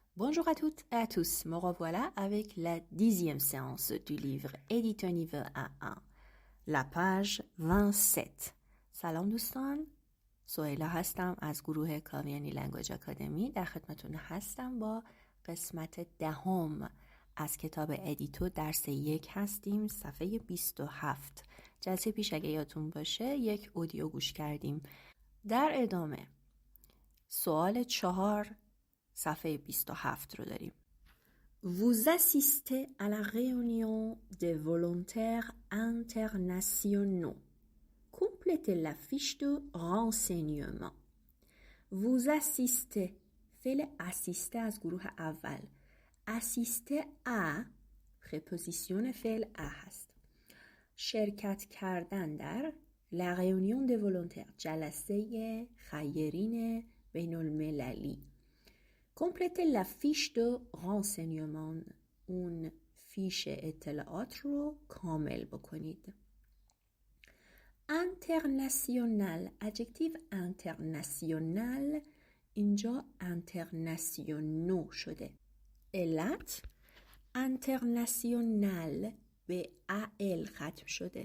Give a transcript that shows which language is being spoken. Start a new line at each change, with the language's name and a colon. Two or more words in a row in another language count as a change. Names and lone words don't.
French: Bonjour à toutes et à tous, me revoilà avec la 10e séance du livre Édito niveau A1, la page 27.
Persian: سلام دوستان، سهیلا هستم از گروه کاویانی لنگویج آکادمی. در خدمتتون هستم با قسمت 10 از کتاب ادیتو درس 1 هستیم، صفحه 27. جلسه پیش اگه یادتون باشه یک اودیو گوش کردیم. در ادامه سوال 4 صفحه 27 رو داریم.
French: Vous assistez à la réunion des volontaires internationaux. Complétez la fiche de renseignement. Vous assistez.
Persian: فعل assiste از گروه اول.
French: assiste à
Persian: preposition فعل à هست. شرکت کردن در
French: la réunion des volontaires.
Persian: جلسه خیرین بین المللی.
French: Complétez la fiche de renseignement.
Persian: اون فیش اطلاعات رو کامل بکنید.
French: International. adjective international
Persian: اینجا internationaux شده. علت international به al ختم شده.